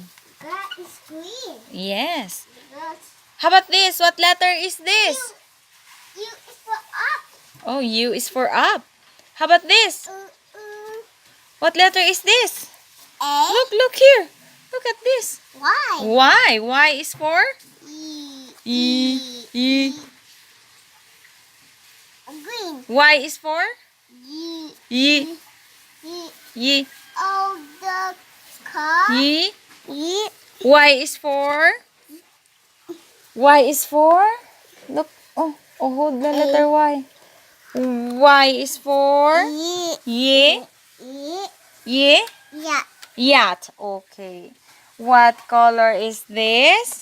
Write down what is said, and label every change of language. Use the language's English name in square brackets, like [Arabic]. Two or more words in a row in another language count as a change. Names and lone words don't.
[English] Grass is green. Yes. Grass. How about this? What letter is this? U is for up. Oh, U is for up. How about this? What letter is this? A. Look here. Look at this. Y. Y. Y is for? E. E. Green. Y is for? Y. Y. Y. Y. Oh, the car. Y. Y. Y is for? Y is for? Look. Oh, hold the letter Y. Y is for? Y. Y. Y. Y. Yeah. Yacht. Okay. What color is this?